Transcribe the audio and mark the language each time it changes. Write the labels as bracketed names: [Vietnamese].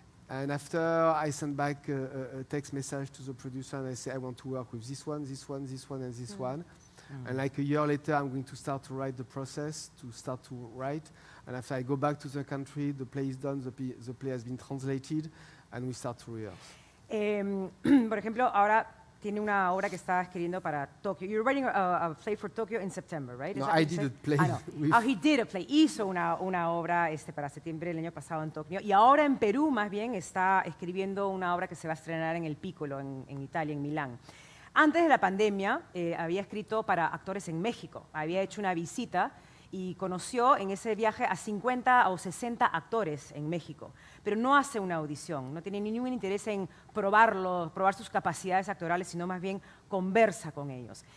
[English] And after I send back a text message to the producer and I say, I want to work with this one, this one, this one, and this one. And like a year later, I'm going to start to write the process, to start to write. And after I go back to the country, the play is done, the play has been translated, and we start to rehearse. [Spanish] Por ejemplo, ahora tiene una obra que está escribiendo para Tokio. [English] You're writing a play for Tokyo in September, right? No, I did a play. No. He did a play. [Spanish] Hizo una obra para septiembre del año pasado en Tokio. Y ahora en Perú, más bien, está escribiendo una obra que se va a estrenar en el Piccolo, en Italia, en Milán. Antes de la pandemia, había escrito para actores en México. Había hecho una visita y conoció en ese viaje a 50 o 60 actores en México, pero no hace una audición, no tiene ningún interés en probar sus capacidades actorales, sino más bien conversa con ellos.